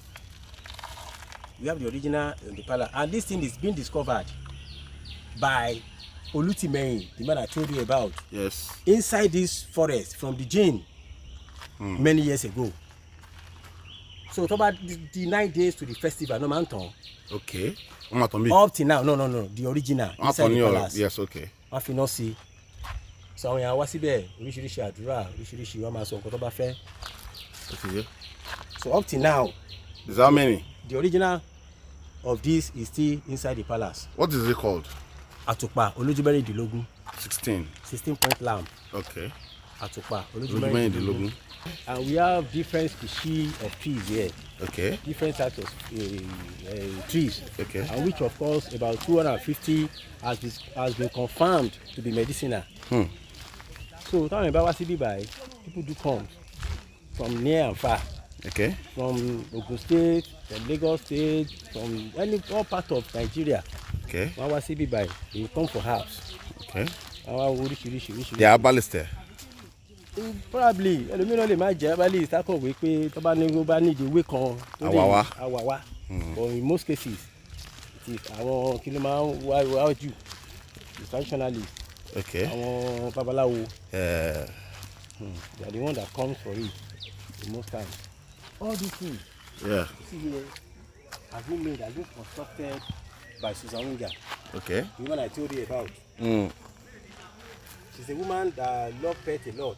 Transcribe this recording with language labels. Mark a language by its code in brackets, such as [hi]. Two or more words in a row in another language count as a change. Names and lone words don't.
[en] We have the original in the palace, and this thing is being discovered by Olutimehin, the man I told you about. Yes. Inside this forest from the Jane many years ago. So talk about the 9 days to the festival, no man. Okay. Up till now, no, the original inside the palace. Yes, okay. [yo] Wọ́n fi náà sí. So àwọn èèyàn wá síbẹ̀ oríṣiríṣi àdúrà oríṣiríṣi wọ́n máa sọ nǹkan tó bá fẹ́. [en] Okay. So up till now. Is how many? The original of this is still inside the palace. What is it called? [yo] Àtùpà Olójúmẹ́rìndínlógún. [en] 16. 16-point lamp. Okay. [yo] Àtùpà Olójúmẹ́rìndínlógún. [en] And we have different species of trees here. Okay. Different types of trees. Okay. And which of course about 250 has been confirmed to be medicinal. [yo] So táwọn ìbá wá sí bíbá yìí, [en] people do come from near and far. Okay. From Ogun State, from Lagos State, from all part of Nigeria. Okay. [yo] Wọ́n wá sí bíbá yìí, [en] they come for herbs. Okay. [yo] Wọ́n wá oríṣiríṣi. [en] They are herbalists there. [yo] Probably ẹlòmíràn lè má jẹ́ herbalist akọ̀wé pé tó bá ní ìdíwé kan àwàwá. [en] But in most cases it is [yo] àwọn kí ló máa ń wá jù [en] the traditionalists. Okay. [yo] Àwọn babaláwo. [en] They are the one that comes for it the most time. All these things. Yeah. You see here has been constructed by Susan Winger. Okay. The woman I told you about. She's a woman that loves pets a lot.